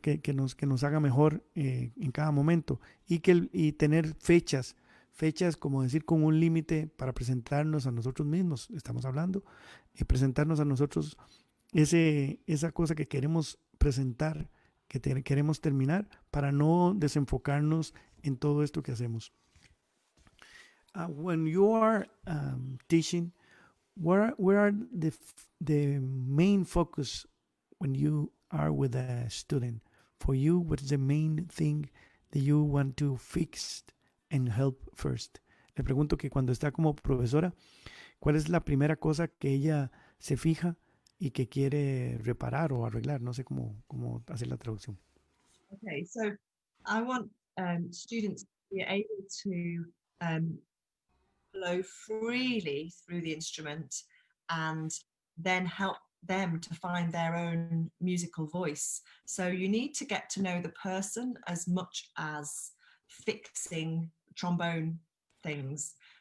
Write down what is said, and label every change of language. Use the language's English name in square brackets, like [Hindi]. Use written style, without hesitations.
[Spanish] Que nos haga mejor en cada momento y tener fechas como decir con un límite para presentarnos a nosotros mismos, estamos hablando, y presentarnos a nosotros esa cosa que queremos presentar, queremos terminar para no desenfocarnos en todo esto que hacemos. [English] When you are teaching, where are the main focus when you are with a student? For you, what's the main thing that you want to fix and help first? [Spanish] Le pregunto que cuando está como profesora, ¿cuál es la primera cosa que ella se fija y que quiere reparar o arreglar? No sé cómo hacer la traducción. [English] Okay, so I want students to be able to flow freely through the instrument and then help them to find their own musical voice. So you need to get to know the person as much as fixing trombone things.